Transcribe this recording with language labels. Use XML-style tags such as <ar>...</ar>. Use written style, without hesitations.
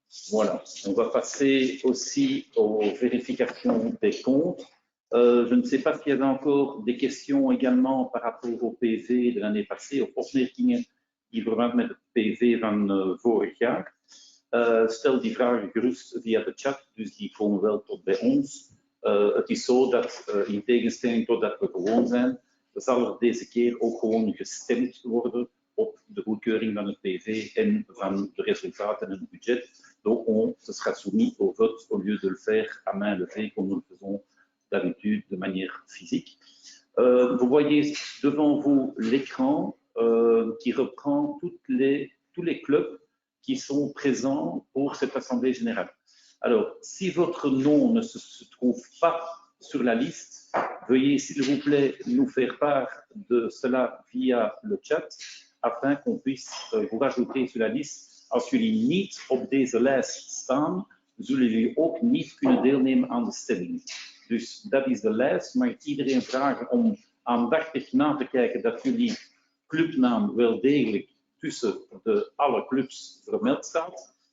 <fr>Voilà, on va passer aussi aux vérifications des comptes. Je ne sais pas s'il y avait encore des questions également par rapport au PV de l'année passée,</fr> <nl>of opmerkingen in verband met het PV van vorig jaar. Stel die vragen gerust via de chat, dus die komen wel tot bij ons. Het is zo dat in tegenstelling tot dat we gewoon zijn, zal er deze keer ook gewoon gestemd worden op de goedkeuring van het PV en van de resultaten en het budget.</nl> <fr>Donc, ce sera soumis au vote au lieu de le faire à main levée comme nous le faisons d'habitude de manière physique. Vous voyez devant vous l'écran qui reprend tous les clubs qui sont présents pour cette Assemblée générale. Alors, si votre nom ne se trouve pas sur la liste, veuillez s'il vous plaît nous faire part de cela via le chat afin qu'on puisse vous rajouter sur la liste.</fr> <nl>Als jullie niet op deze lijst staan, zullen jullie ook niet kunnen deelnemen aan de stemming. Dus dat is de lijst. Mag ik iedereen vragen om aandachtig na te kijken dat jullie clubnaam wel degelijk tussen alle clubs vermeld staat.</nl>